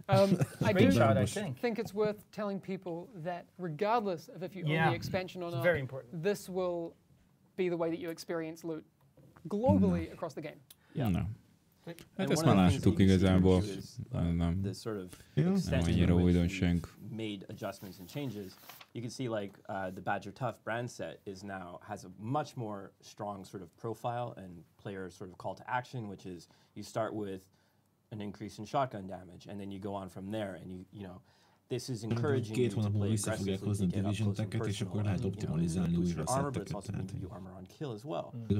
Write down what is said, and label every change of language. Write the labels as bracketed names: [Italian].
[English] I do think it's worth telling people that regardless of if you own the expansion or not, very important. This will be the way that you experience loot globally across the game. Yeah. No. [Hungarian] Hát ezt már láttuk igazából. Nem annyira újdonság. [English] Made adjustments and changes. You can see like the Badger Tough brand set has a much more strong sort of profile and player sort of call to action, which is you start with an increase in shotgun damage, and then you go on from there, and you know, this is encouraging you to play aggressively, to get up close and personal, and you boost your armor, but it's also going to give you armor on kill as well.